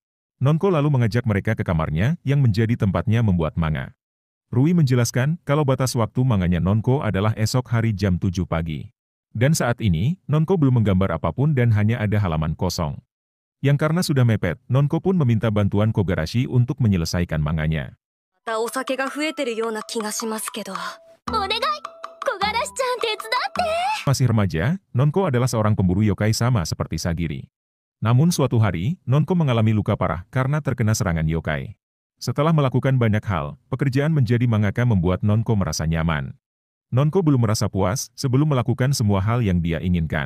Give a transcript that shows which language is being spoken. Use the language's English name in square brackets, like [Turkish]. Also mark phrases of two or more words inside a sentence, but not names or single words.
[Indonesian] Nonko lalu mengajak mereka ke kamarnya yang menjadi tempatnya membuat manga. Rui menjelaskan kalau batas waktu manganya Nonko adalah esok hari jam 7 pagi. Dan saat ini, Nonko belum menggambar apapun dan hanya ada halaman kosong. Yang karena sudah mepet, Nonko pun meminta bantuan Kogarashi untuk menyelesaikan manganya. [Japanese] またお酒が増えてるような気がしますけど。お願い、木枯らしちゃん手伝って。 [Indonesian] Masih remaja, Nonko adalah seorang pemburu yokai sama seperti Sagiri. Namun suatu hari, Nonko mengalami luka parah karena terkena serangan yokai. Setelah melakukan banyak hal, pekerjaan menjadi mangaka membuat Nonko merasa nyaman. Nonko belum merasa puas sebelum melakukan semua hal yang dia inginkan.